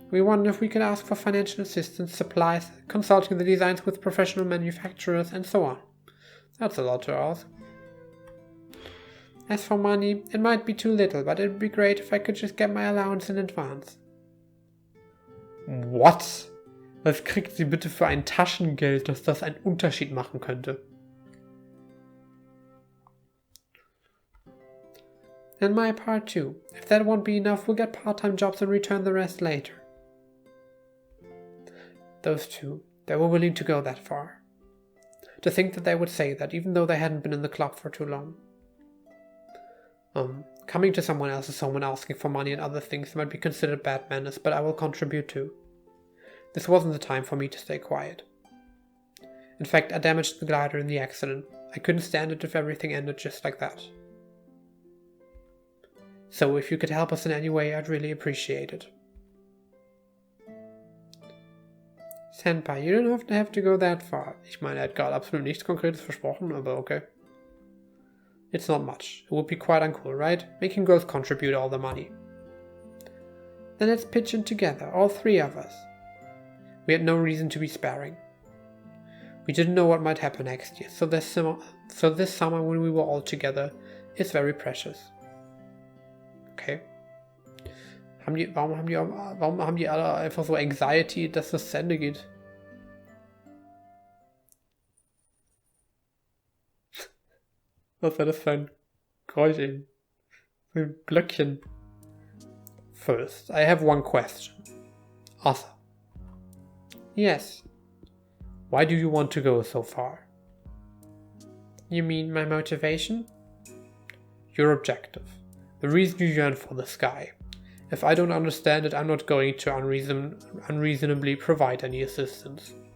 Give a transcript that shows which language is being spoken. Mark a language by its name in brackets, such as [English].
[English] We wonder if we could ask for financial assistance, supplies, consulting the designs with professional manufacturers, and so on. That's a lot to ask. As for money, it might be too little, but it'd be great if I could just get my allowance in advance. What? [German] Was kriegt sie bitte für ein Taschengeld, dass das einen Unterschied machen könnte? [English] And my part too. If that won't be enough, we'll get part-time jobs and return the rest later. Those two, they were willing to go that far. To think that they would say that, even though they hadn't been in the club for too long. Coming to someone else's home and asking for money and other things might be considered bad manners, but I will contribute too. This wasn't the time for me to stay quiet. In fact, I damaged the glider in the accident. I couldn't stand it if everything ended just like that. So if you could help us in any way, I'd really appreciate it. Senpai, you don't have to go that far. [German] Ich meine, er hat gerade absolut nichts Konkretes versprochen, aber okay. [English] It's not much. It would be quite uncool, right? Making girls contribute all the money. Then let's pitch in together, all three of us. We had no reason to be sparing. We didn't know what might happen next year, so this summer when we were all together is very precious. Okay. [German] Warum haben die alle einfach so Anxiety, dass das zu Ende geht? Was war das für ein Geräusch eben? So ein Glöckchen. [English] First, I have one question. Asa. Yes. Why do you want to go so far? You mean my motivation? Your objective. The reason you yearn for the sky. If I don't understand it, I'm not going to unreasonably provide any assistance.